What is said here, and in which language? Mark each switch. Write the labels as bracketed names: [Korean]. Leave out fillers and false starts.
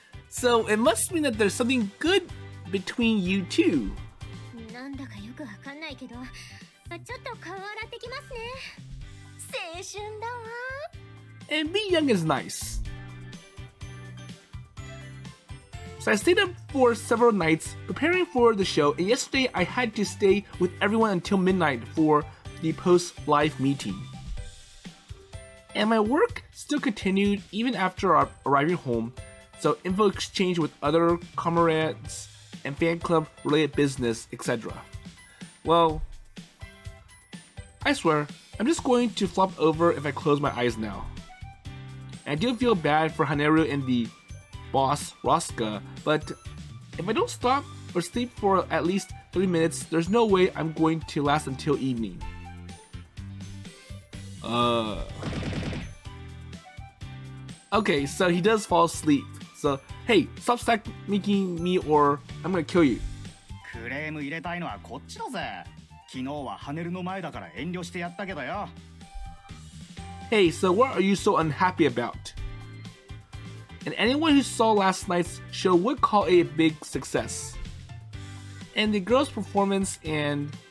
[English] So it must mean that there's something good between you two. [Japanese] なんだかよくわかんないけど、ちょっと顔洗ってきますね。青春だわ。 [English] And being young is nice. So I stayed up for several nights preparing for the show, and yesterday I had to stay with everyone until midnight for the post-live meeting. And my work still continued even after arriving home, so info exchange with other comrades and fan club related business, etc. Well, I swear, I'm just going to flop over if I close my eyes now. And I do feel bad for Haneru and the boss, Rasuka, but if I don't stop or sleep for at least 30 minutes, there's no way I'm going to last until evening. Okay, so he does fall asleep. So, hey, stop making me or I'm gonna kill you. [Japanese] クレーム入れたいのはこっちだぜ。昨日はハネルの前だから遠慮してやったけどよ。 [English] Hey, so what are you so unhappy about? And anyone who saw last night's show would call it a big success. And the girls' performance and...